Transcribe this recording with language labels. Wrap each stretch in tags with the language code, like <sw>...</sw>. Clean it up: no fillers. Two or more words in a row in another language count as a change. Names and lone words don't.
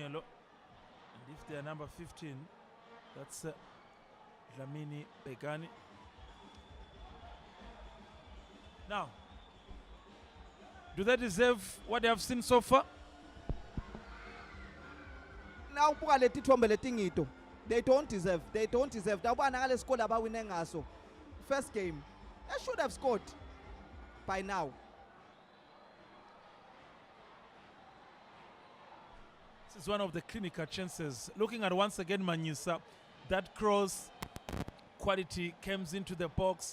<en>And if they are number 15, that's Dlamini Begani. Now, do they deserve what they have seen so far?</en> <ss>Now ubuka leti thombe letingito.</ss> <en>They don't deserve.</en> <ss>Nawubana ngale score abawine ngaso.</ss> <en>First game. They should have scored by now. This is one of the clinical chances. Looking at once again Manyisa, that cross quality comes into the box.</en>